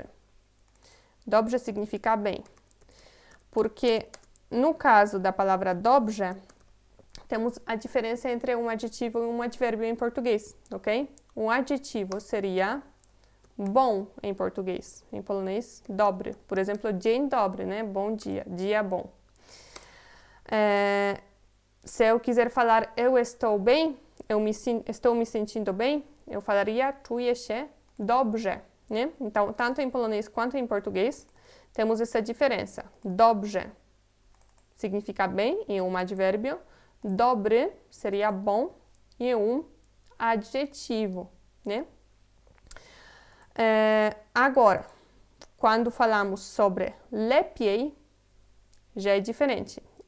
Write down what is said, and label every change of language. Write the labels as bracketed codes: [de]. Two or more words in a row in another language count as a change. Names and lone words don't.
[pt] Dobrze significa bem. Porque no caso da palavra dobrze, temos a diferença entre um adjetivo e um advérbio em português, ok? Um adjetivo seria bom em português, em polonês, dobre. Por exemplo, [pl] dzień dobry, [pt] né? Bom dia, dia bom. Se eu quiser falar eu estou bem, estou me sentindo bem, eu falaria [pl] czuję się dobrze, [pt] né? Então, tanto em polonês quanto em português, temos essa diferença. Dobrze significa bem em um advérbio, dobry seria bom em um adjetivo, né? Agora, quando falamos sobre lepiej, já é diferente.